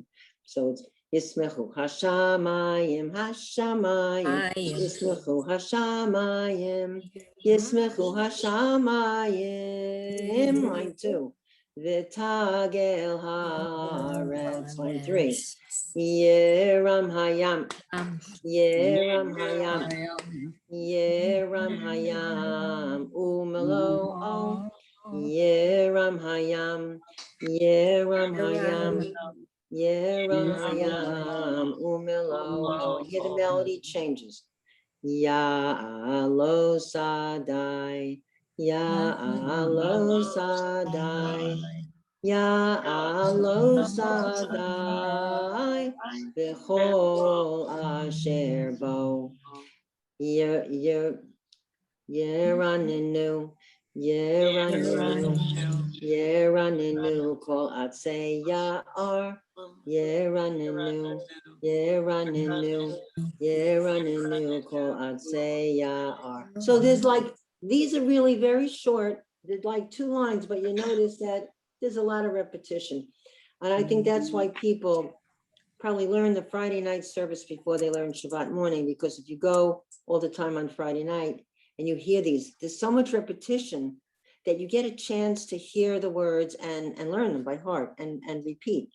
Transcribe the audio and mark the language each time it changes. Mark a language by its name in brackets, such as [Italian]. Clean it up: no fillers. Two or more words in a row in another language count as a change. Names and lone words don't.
[English] So it's [Hebrew] ישמחו השמים, השמים, ישמחו השמים, ישמחו השמים, [English] line 2. [Hebrew] ותגל הארץ, [English] line 3. [Hebrew] ירעם הים, ירעם הים, ירעם הים, ומלואו, ירעם הים, ירעם הים, ירעם הים, ומלואו. [English] Here the melody changes. [Hebrew] יעלוז שדי, יעלוז שדי, יעלוז שדי, בכל אשר בו. ירננו, ירננו, כל עצי יער, ירננו, כל עצי יער. [English] So there's like, these are really very short, they're like 2 lines, but you notice that there's a lot of repetition. And I think that's why people probably learn the Friday night service before they learn Shabbat morning, because if you go all the time on Friday night and you hear these, there's so much repetition that you get a chance to hear the words and learn them by heart and repeat.